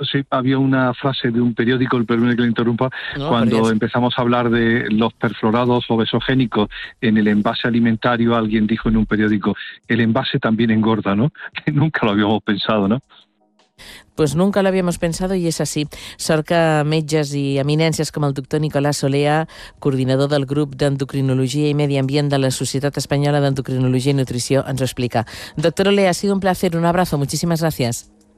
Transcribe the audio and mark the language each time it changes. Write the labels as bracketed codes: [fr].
[es] Había una frase de un periódico, el primero que le interrumpa, cuando empezamos a hablar de los perfluorados obesogénicos en el envase alimentario, alguien dijo en un periódico, el envase también engorda, ¿no? Que nunca lo habíamos pensado, ¿no? Pues nunca lo habíamos pensado y es así. [ca] Sort que metges i eminències com el doctor Nicolás Olea, coordinador del grup d'endocrinologia i medi ambient de la Societat Espanyola d'Endocrinologia i Nutrició, ens ho explica. [es] Doctor Olea, ha sido un placer, un abrazo, muchísimas gracias.